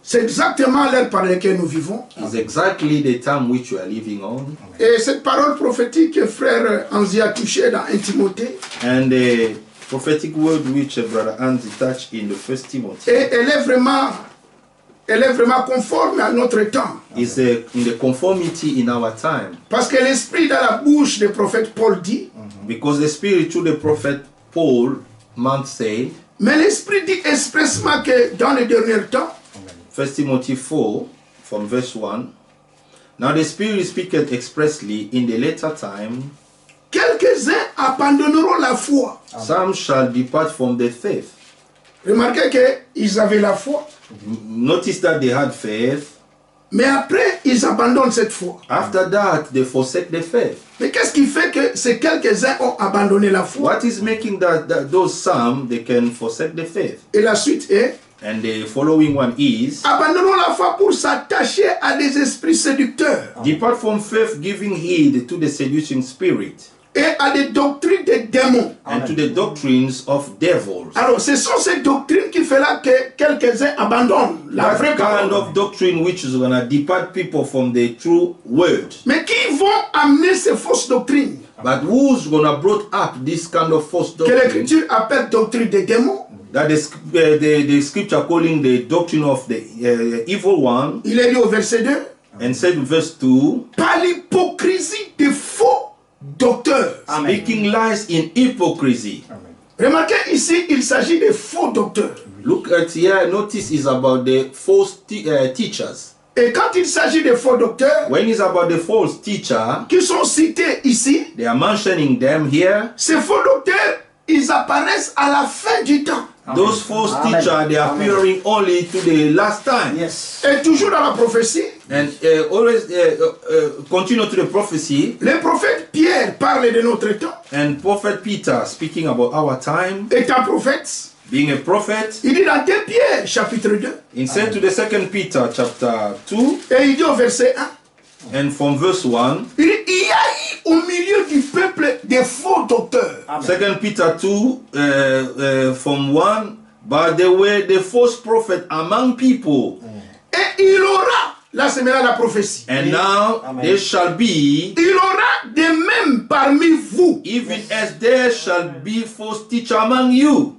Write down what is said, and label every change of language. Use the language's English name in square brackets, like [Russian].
[French] C'est exactement l'ère par laquelle nous vivons. [English] Is exactly the time which you are living on. [French] Et cette parole prophétique que frère Anzi a touchée dans 1 Timothée, [English] And the prophetic word which brother Andy touched in the first Timothy [French] et elle est vraiment conforme à notre temps. [English] is in the conformity in our time. [French] Parce que l'esprit dans la bouche du prophète Paul dit, [English] Because the spirit through the prophet Paul man said, [French] mais l'esprit dit expressement que dans les derniers temps, [English] 1 Timothy 4 from verse 1, Now the Spirit speaketh expressly in the later time, [French] quelques-uns abandonneront la foi. [English] some shall depart from the faith. [French] Remarquez qu'ils avaient la foi, [English] Notice that they had faith. [French] mais après, ils abandonnent cette foi. [English] After that, they forsake the faith. [French] Mais qu'est-ce qui fait que ces quelques-uns ont abandonné la foi? [English] What is making that those some, they can forsake the faith? [French] Et la suite est, [English] And the following one is, [French] abandonnons la foi pour s'attacher à des esprits séducteurs [English] depart from faith, giving heed to the seducing spirit [French] et à des doctrines des démons. [English] and to the doctrines of devils. [French] Alors, ce sont ces doctrines qui feront que quelques-uns abandonnent la [English] That [French] vraie [English] kind [French] parole. [English] of doctrine which is going to depart people from the true word. [French] Mais qui vont amener ces fausses doctrines [English] But who's going to brought up this kind of false [French] que [English] doctrine [French] l'Écriture appelle doctrine des démons? [English] that the scripture calling the doctrine of the evil one, [French] Il est dit au verset 2, [English] and said in verse 2, [French] par l'hypocrisie des faux docteurs. [English] speaking lies in hypocrisy. [French] Remarquez ici, il s'agit des faux docteurs. [English] Look at here, notice is about the false teachers. [French] Et quand il s'agit des faux docteurs [English] When it's about the false teacher, [French] qui sont cités ici, [English] they are mentioning them here. [French] ces faux docteurs, ils apparaissent à la fin du temps. [English] Those false Amen. teachers, they are Amen. appearing only to the last time. Yes. [French] Et toujours dans la prophétie, [English] And always continue to the prophecy. [French] le prophète Pierre parle de notre temps. [English] And Prophet Peter, speaking about our time, [French] Étant prophète, [English] being a prophet, [French] il dit dans 2 Pierre, chapitre 2, [English] he said to the 2 Peter chapter 2, [French] et il dit au verset 1, [English] and from verse 1, [French] il dit, il y a eu au milieu du peuple des faux docteurs. [English] 2 Peter 2, from 1, but there were the false prophet among people, [French] Et il aura, là c'est maintenant la prophétie, [English] and now Amen. there shall be, [French] il aura de même parmi vous. [English] even as there shall be false teacher among you,